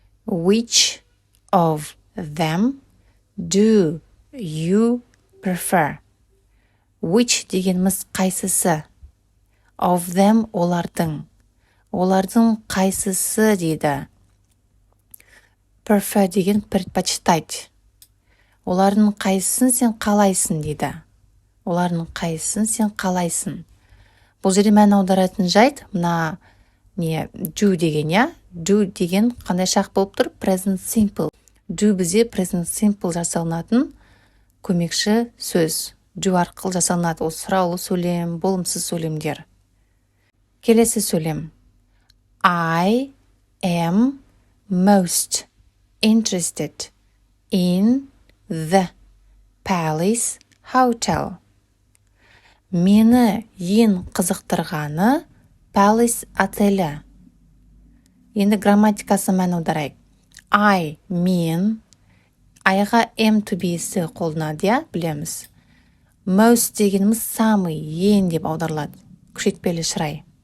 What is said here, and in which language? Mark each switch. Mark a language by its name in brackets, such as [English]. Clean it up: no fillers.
[English] Which of them do you prefer? [Kazakh] Which дегеніміз қайсысы? [English] Of them олардың. [Kazakh] Олардың қайсысы дейді. Prefer деген предпочитать. Олардың қайсысын сен қалайсың дейді. Олардың қайсысын сен қалайсың. Бұл жерде мән аударатын жайт, мына do деген, я? Do деген қандай шақ болып тұр? [English] Present simple. [Kazakh] Do бізде [English] present simple [Kazakh] жасалынатын көмекші сөз. Do арқылы жасалынады. Ол сұраулы сөйлем, болымсыз сөйлемдер. Келесі сөйлем. [English] I am most interested in the Palace Hotel. [Kazakh] Мені ең қызықтырғаны Palace отелі. Енді грамматикасы мән аударайық. Мен айға [English] am to be'сі [Kazakh] қолданады, я, білеміз. Most дегеніміз самый, ең деп аударылады. Күшейтпелі шырай.